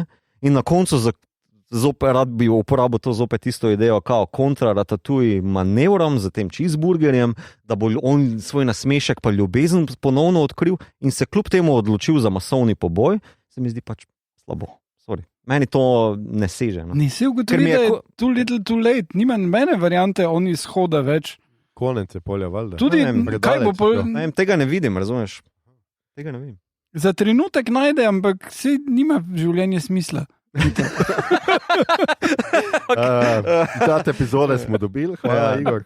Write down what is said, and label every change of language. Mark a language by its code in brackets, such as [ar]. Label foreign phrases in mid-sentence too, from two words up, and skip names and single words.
[sl] In na koncu zopet rad bi uporabil to zopet isto idejo, kao kontra Ratatouille manevrom za tem cheeseburgerjem, da bo on svoj nasmešek pa ljubezen ponovno odkril in se kljub temu odločil za masovni poboj, se mi zdi pač slabo. Sorry. Meni to ne seže. No? Nisi ugotovil, da je [en] too little too late, [sl] nima mene variante, on izhoda več. Konec je polja, valjda. Tudi, kaj bo pol... Tega ne vidim, razumeš? Tega ne vidim. Za trenutek najde, ampak se nima življenje smisla. Ta epizode smo dobili, hvala Igor.